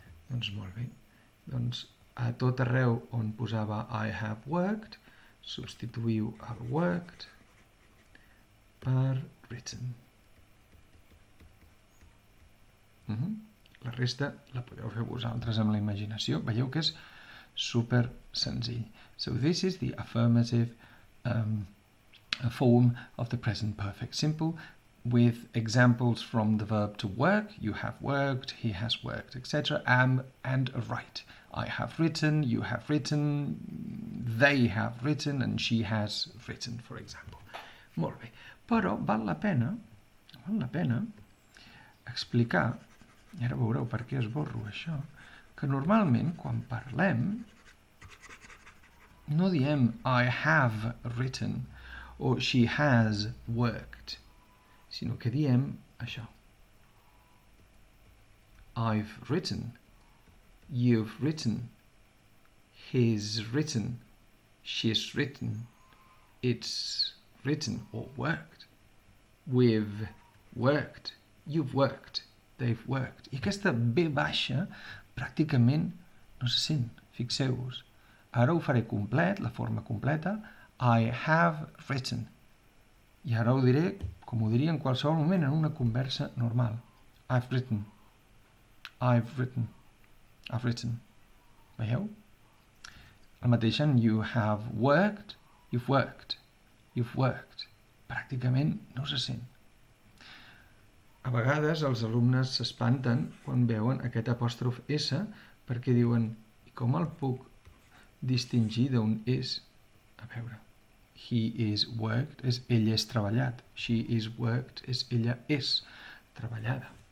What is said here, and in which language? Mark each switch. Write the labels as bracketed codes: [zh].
[ca] Doncs molt bé. Doncs a tot arreu on posava [en] I have worked, [ca] substituïu el worked per written. written. La resta la podeu fer vosaltres amb la imaginació. Veieu que és super senzill. [en] So this is the affirmative form of the present perfect simple with examples from the verb to work. You have worked, he has worked, etc. And write. I have written, you have written, they have written, and she has written, for example. [ca] Molt bé. Però val la pena explicar, i ara veureu per què esborro això, que normalment quan parlem no diem [en] I have written [ca] o [en] she has worked, [ca] sinó que diem això. [en] I've written, you've written, he's written, she's written, it's written or worked, we've worked, you've worked, they've worked. [ca] I aquesta B baixa pràcticament no se sent, fixeu-vos. Ara ho faré complet, la forma completa, [en] I have written. [ca] I ara ho diré com ho diria en qualsevol moment en una conversa normal. [en] I've written. I've written. I've written. [ca] Veieu? El mateix en [en] you have worked, you've worked, you've worked. [ca] Pràcticament no se sent. A vegades els alumnes s'espanten quan veuen aquest apòstrof S perquè diuen, i com el puc distingir d'on és? A veure, [en] he is worked [ca] és ell és treballat, [en] she is worked [ca] és ella és treballada.